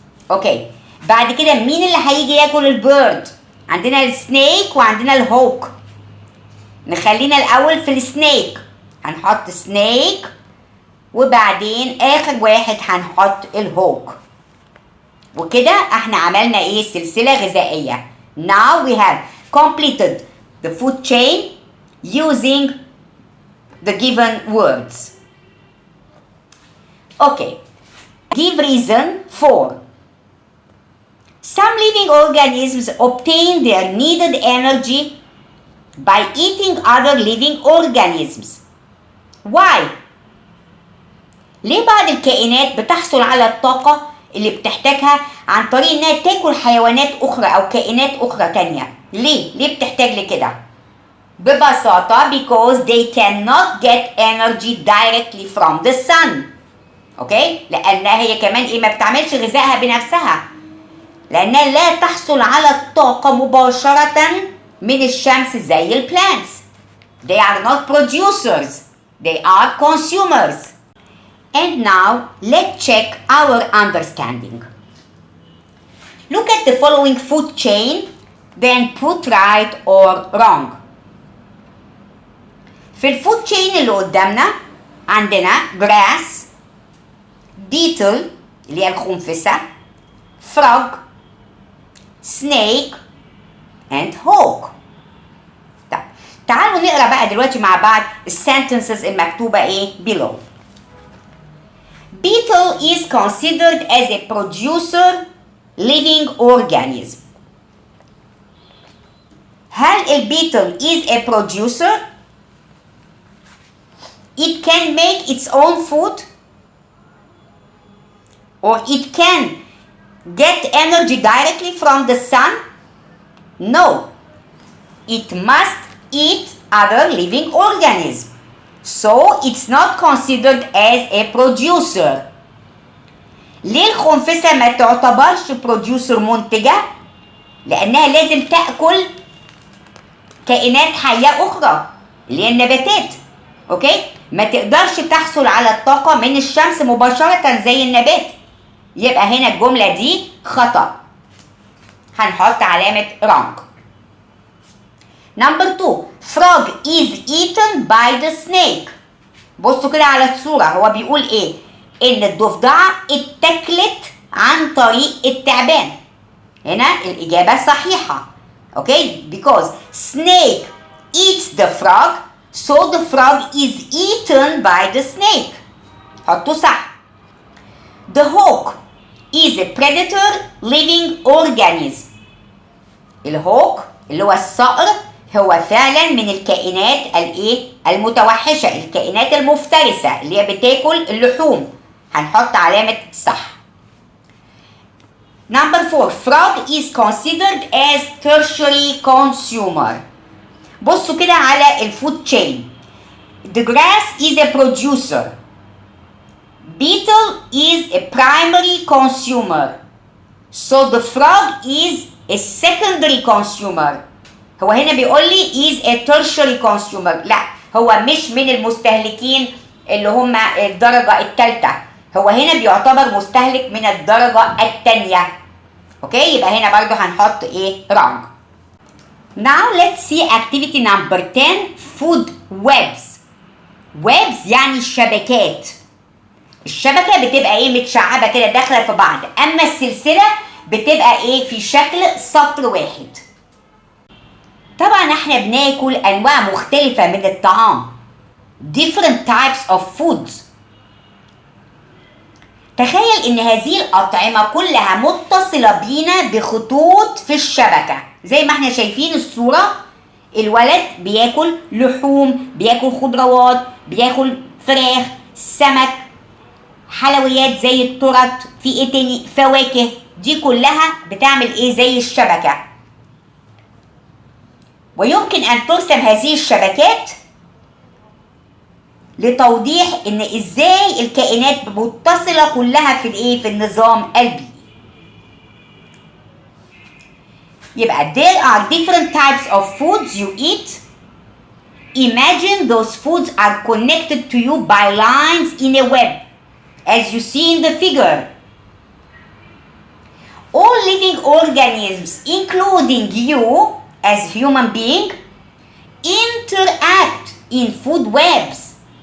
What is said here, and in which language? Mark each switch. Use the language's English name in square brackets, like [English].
[Arabic] اوكي، بعد كده مين اللي هيجي ياكل البيرد؟ عندنا السنيك وعندنا الهوك. نخلينا الاول في السنيك، هنحط سنيك وبعدين اخر واحد هنحط الهوك. وكده احنا عملنا ايه؟ سلسلة غذائية. [English] Now we have completed the food chain using the given words. Okay, give reason for. Some living organisms obtain their needed energy by eating other living organisms. Why? [Arabic] ليه بعض الكائنات بتحصل على الطاقة اللي بتحتاجها عن طريق انها تاكل حيوانات اخرى او كائنات اخرى تانية؟ ليه بتحتاج لكده؟ ببساطة [English] because they cannot get energy directly from the sun. [Arabic] اوكي، لانها هي كمان ايه؟ ما بتعملش غذائها بنفسها، لانها لا تحصل على الطاقة مباشرة من الشمس زي البلانتس. [English] They are not producers, they are consumers. And now let's check our understanding. Look at the following food chain, then put right or wrong. [Arabic] في الفود تشين اللي قدامنا عندنا جراس، بيتل اللي هي الخنفسة، فروج، سنيك and هوك. طب تعالوا نقرا بقى دلوقتي مع بعض السنتنسز المكتوبة ايه below. [English] Beetle is considered as a producer living organism. [Arabic] هل البيتل [English] is a producer؟ It can make its own food, or it can get energy directly from the sun? No, it must eat other living organisms, so it's not considered as a producer. [Arabic] ليه الخنفسة ما تعتبرش producer منتجة؟ لأنها لازم تأكل كائنات حية أخرى اللي هي النباتات. اوكي، ما تقدرش تحصل على الطاقة من الشمس مباشرة زي النبات. يبقى هنا الجملة دي خطأ. هنحط علامة wrong. [English] Number 2. Frog is eaten by the snake. [Arabic] بصوا كده على الصورة، هو بيقول ايه؟ ان الضفدعة اتاكلت عن طريق التعبان. هنا الإجابة صحيحة. [English] Okay? Because snake eats the frog, so the frog is eaten by the snake. [Arabic] حطوا صح. [English] The hawk is a predator living organism. [Arabic] الهوك اللي هو الصقر هو فعلا من الكائنات الايه؟ المتوحشة، الكائنات المفترسة اللي هي بتاكل اللحوم. هنحط علامة صح. [English] Number 4. Frog is considered as tertiary consumer. [Arabic] بصوا كده على الفود تشين. [English] The grass is a producer. Beetle is a primary consumer. So the frog is a secondary consumer. [Arabic] هو هنا بيقول لي [English] is a tertiary consumer. [Arabic] لا، هو مش من المستهلكين اللي هم الدرجة الثالثة. هو هنا بيعتبر مستهلك من الدرجة الثانية. اوكي؟ يبقى هنا برضو هنحط ايه؟ wrong. [English] Now let's see activity number 10. Food webs. [Arabic] webs يعني الشبكات. الشبكة بتبقى ايه؟ متشعبة كده داخلة في بعض. اما السلسلة بتبقى ايه؟ في شكل سطر واحد. طبعا احنا بناكل انواع مختلفة من الطعام. [English] different types of foods. [Arabic] تخيل ان هذه الأطعمة كلها متصلة بينا بخطوط في الشبكة. زي ما احنا شايفين الصورة، الولد بياكل لحوم، بياكل خضروات، بياكل فراخ، سمك، حلويات زي التورت، في ايه تاني؟ فواكه. دي كلها بتعمل ايه؟ زي الشبكة. ويمكن ان ترسم هذه الشبكات لتوضيح ان ازاي الكائنات متصلة كلها في الايه؟ في النظام البيئي. [English] يبقى there are different types of foods you eat. Imagine those foods are connected to you by lines in a web, as you see in the figure. All living organisms, including you as human being, interact in food webs.